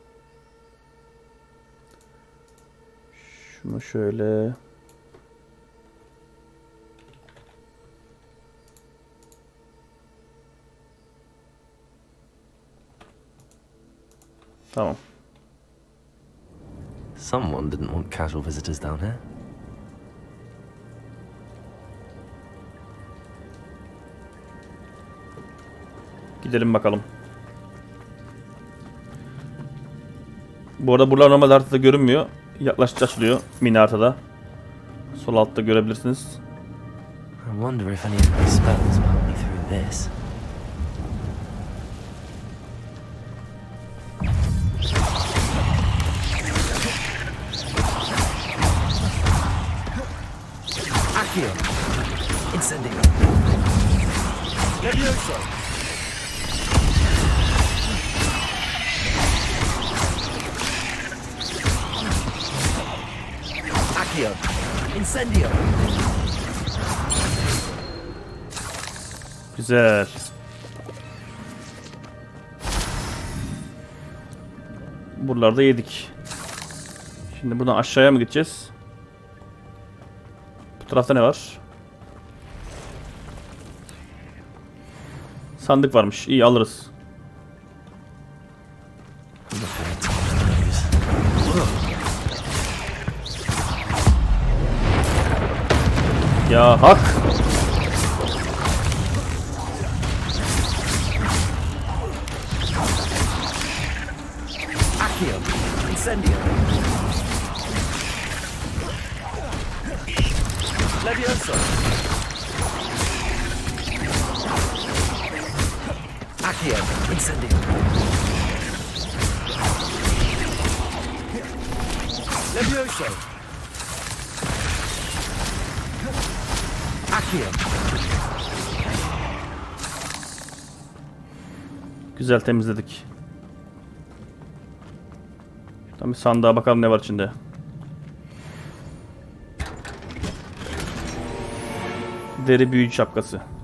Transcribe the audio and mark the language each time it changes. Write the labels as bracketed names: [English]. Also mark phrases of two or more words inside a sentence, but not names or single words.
[Turkish] Şunu şöyle. Tamam. [English] Someone didn't want casual visitors down here. [Turkish] Gidelim bakalım. Bu arada buralar normal haritada görünmüyor. Yaklaştıkça açılıyor mini haritada. Sol altta görebilirsiniz. [English] I wonder if any of my spells will help me through this. Accio. Incendio. Levioso. Accio. Incendio. [Turkish] Güzel. Buralarda yedik. Şimdi buradan aşağıya mı gideceğiz? Bu tarafta ne var? Sandık varmış. İyi alırız. Ya hak. Accio. Incendio. Levioso. Accio. Incendio. Levioso. Accio. Güzel temizledik. Şuradan bir sandığa bakalım ne var içinde. Deri büyücü şapkası.